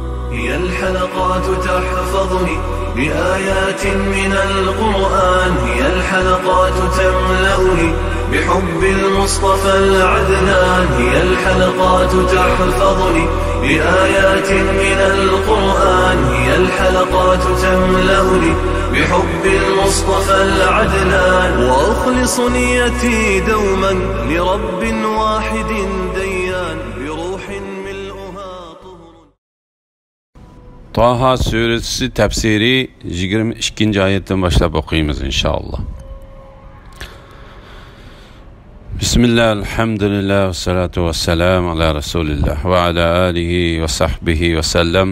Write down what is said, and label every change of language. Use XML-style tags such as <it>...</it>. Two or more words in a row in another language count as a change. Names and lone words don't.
<ar>هي الحلقات تحفظني بآيات من القرآن، هي الحلقات تملأني بحب المصطفى العدنان، هي الحلقات تحفظني بآيات من القرآن، هي الحلقات تملأني بحب المصطفى العدنان، وأخلص نيتي دوما لرب واحد ديان بروح ملؤها طهر.</ar> <tr>Taha suresi tefsiri 22. ayetten başlayıp okuyumuz inşallah.</tr> <ar>بسم الله، الحمد لله، والصلاة والسلام على رسول الله وعلى آله وصحبه وسلم.</ar>